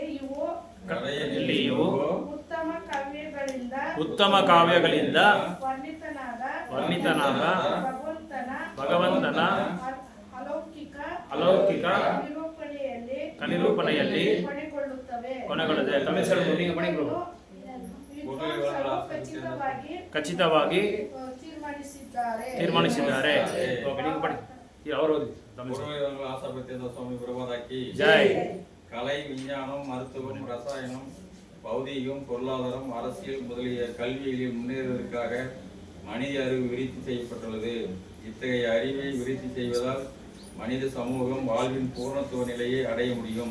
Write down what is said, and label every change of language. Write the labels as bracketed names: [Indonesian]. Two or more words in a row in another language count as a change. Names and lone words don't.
[Kannada] ಇವು ಉತ್ತಮ ಕಾವ್ಯಗಳಿಂದ ವರ್ಣಿತನಾದ ಭಗವಂತನ ಅಲೌಕಿಕ ನಿರೂಪಣೆಯಲ್ಲಿ ಕೊನೆಗೊಳ್ಳುತ್ತದೆ. ಖಚಿತವಾಗಿ ತೀರ್ಮಾನಿಸಿದ್ದಾರೆ. ಜೈ. [Tamil] கலை, விஞ்ஞானம், மருத்துவம், ரசாயனம், பௌதீகம், பொருளாதாரம், அரசியல் முதலிய கல்விகளில் முன்னேறுவதற்காக மனித அறிவு விருத்தி செய்யப்பட்டுள்ளது. இத்தகைய அறிவை விருத்தி செய்வதால் மனித சமூகம் வாழ்வின் பூர்ணத்துவ நிலையை அடைய முடியும்.